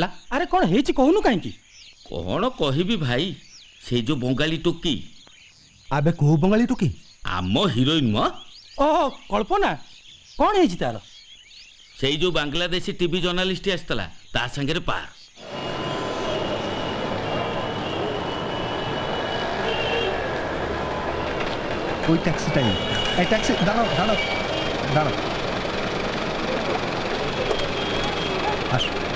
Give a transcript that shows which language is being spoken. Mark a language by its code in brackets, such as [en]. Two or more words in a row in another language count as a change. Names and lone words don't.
[or] ଆରେ କ'ଣ ହେଇଛି କହୁନୁ କାହିଁକି? କ'ଣ କହିବି ଭାଇ, ସେଇ ଯୋଉ ବଙ୍ଗାଳୀ ଟୋକି। ଆବେ କୋଉ ବଙ୍ଗାଳୀ ଟୋକି? ଆମ ହିରୋଇନ୍ ମ। ଓହୋ, କଳ୍ପନା। କ'ଣ ହେଇଛି ତାର? ସେଇ ଯୋଉ ବାଂଲାଦେଶୀ [en] TV journalist [or] ଆସିଥିଲା, ତା ସାଙ୍ଗରେ ପାର। [bn] ওই ট্যাক্সিটাই। এই ট্যাক্সি, দাঁড়াও দাঁড়াও দাঁড়াও, আসো।